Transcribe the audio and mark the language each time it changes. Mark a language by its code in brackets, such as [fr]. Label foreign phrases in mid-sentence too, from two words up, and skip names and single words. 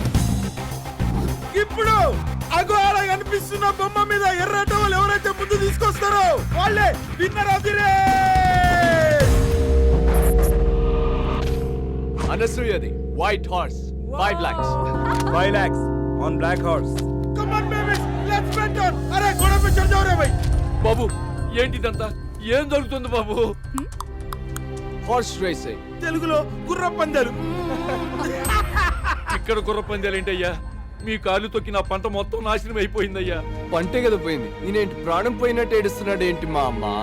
[te] ఇప్పుడు అగోళ కనిపిస్తున్న బొమ్మ మీద ఎర్ర టవల్ ఎవరైతే ముందు తీసుకొస్తారో వాళ్ళే [en] winner of the race. [te] అనసూయది [en] white horse [te] 5 lakhs. [en] 5 lakhs on black horse. come on babies let's bet on. [te] అరే గోడ [hi] पे चढ़ जाओ रे भाई. [te] బాబు ఏంటిదంతా ఏం జరుగుతుంది బాబు? [en] horse racing [te] తెలుగులో గుర్ర పందాలు. ఇక్కడ గుర్ర పందాలు ఏంటయ్యా? మీ కాలు తొక్కి నా పంట మొత్తం నాశనం అయిపోయిందయ్యా. పంటే కదా పోయింది. ఈయనేంటి ప్రాణం పోయినట్టు ఏడుస్తున్నాడు ఏంటి మా అమ్మ?